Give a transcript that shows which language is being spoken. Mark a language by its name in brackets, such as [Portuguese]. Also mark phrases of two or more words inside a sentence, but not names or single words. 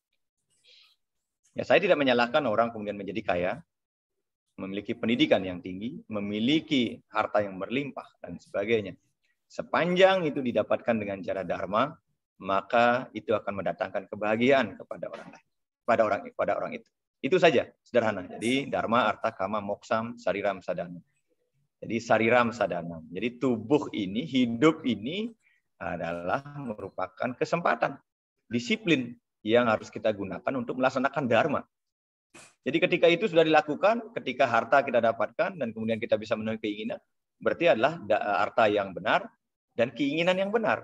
[Indonesian] Ya, saya tidak menyalahkan orang kemudian menjadi kaya, memiliki pendidikan yang tinggi, memiliki harta yang berlimpah, dan sebagainya. Sepanjang itu didapatkan dengan cara dharma, maka itu akan mendatangkan kebahagiaan kepada orang lain, pada orang itu. Itu saja, sederhana. Jadi [Sanskrit] dharma, arta, kama, moksam, sariram, sadana. Jadi sariram, sadana. [Indonesian] Jadi tubuh ini, hidup ini adalah merupakan kesempatan, disiplin yang harus kita gunakan untuk melaksanakan dharma. Jadi ketika itu sudah dilakukan, ketika harta kita dapatkan dan kemudian kita bisa memenuhi keinginan, berarti adalah harta yang benar dan keinginan yang benar.